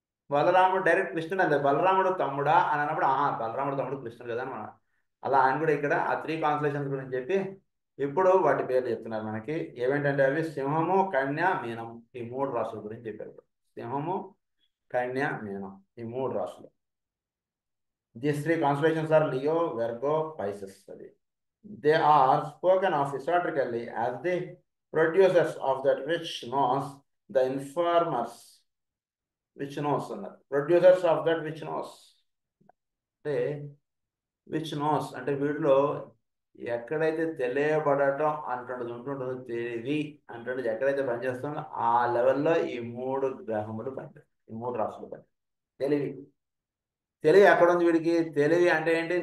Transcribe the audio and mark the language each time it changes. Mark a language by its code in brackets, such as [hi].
[te] బలరాముడు డైరెక్ట్ కృష్ణుడు అంటే బలరాముడు తమ్ముడా అని అన్నప్పుడు బలరాముడు తమ్ముడు కృష్ణుడు కదా అని మనం అలా ఆయన కూడా ఇక్కడ ఆ 3 కాన్స్టలేషన్స్ గురించి చెప్పి ఇప్పుడు వాటి పేర్లు చెప్తున్నారు మనకి. ఏమేంటంటే అవి సింహము, కన్య, మీనం ఈ 3 రాశుల గురించి చెప్పారు. సింహము, కన్య, మీనం ఈ 3 రాశులు. [en] These 3 constellations are Leo, Virgo, Pisces. They are spoken of historically as the producers of that which knows, the informers which knows. Producers of that which knows. Which knows [te] అంటే వీటిలో ఎక్కడైతే తెలియబడటం అంటున్నది ఉంటుందో తెలివి అంటున్నది ఎక్కడైతే పనిచేస్తుందో ఆ లెవెల్లో ఈ 3 గ్రహములు పనిచేస్తాయి. ఈ 3 రాశులు పనిచేస్తాయి. తెలివి ఎక్కడుంది వీడికి? తెలివి అంటే ఏంటి?